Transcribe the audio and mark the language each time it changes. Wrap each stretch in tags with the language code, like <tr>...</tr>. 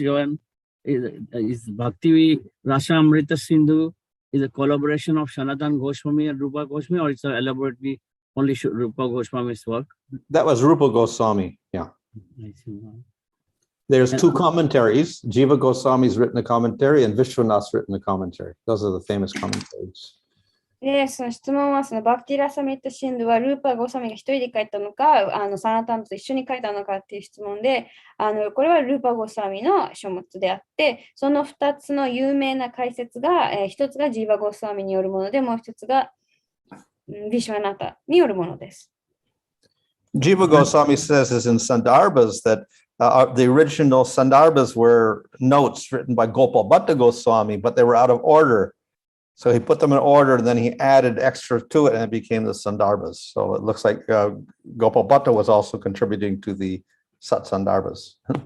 <en>One is Bhakti Rasamrita Sindhu is a collaboration of Sanatan Goswami and Rupa Goswami, or it's elaborately only Rupa Goswami's work? That was Rupa Goswami. Yeah. There's two commentaries. Jiva Goswami's written a commentary and Vishwanath's written a commentary. Those are the famous commentaries.</en> <ja>で、その質問は、バクティラサミットシンドはルーパー・ゴサミが一人で書いたのか、サナタンと一緒に書いたのかっていう質問で、これはルーパー・ゴサミの書物であって、その2つの有名な解説が、一つがジーバ・ゴサミによるもので、もう一つがビシュワナタによるものです。</ja> <en>Jiva Goswami says is in Sandarbhas that the original Sandarbhas were notes written by Gopal Bhatta Goswami, but they were out of order. So he put them in order, and then he added extra to it, and it became the Sandarbhas. So it looks like Gopal Bhatta was also contributing to the Sat Sandarbhas.</en>